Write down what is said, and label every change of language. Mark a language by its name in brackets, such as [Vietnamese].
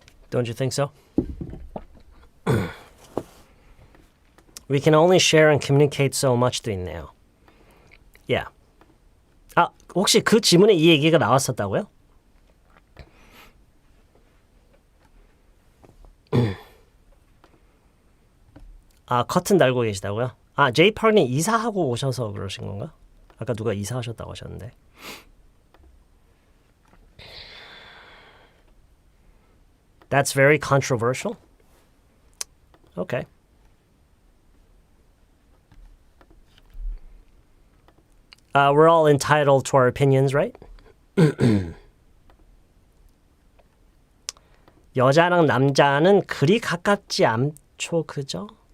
[English] Don't you think so? We can only share and communicate so much [Korean] 도 있네요. [English] Yeah. [Korean] 아, 혹시 그 지문에 이 얘기가 나왔었다고요? 아, 커튼 달고 계시다고요? 아, 제이 파크님 이사하고 오셔서 그러신 건가? 아까 누가 이사하셨다고 하셨는데. [English] That's very controversial. Okay. We're all entitled to our opinions, right? [Korean] 여자랑 남자는 그리 가깝지 않죠, 그죠?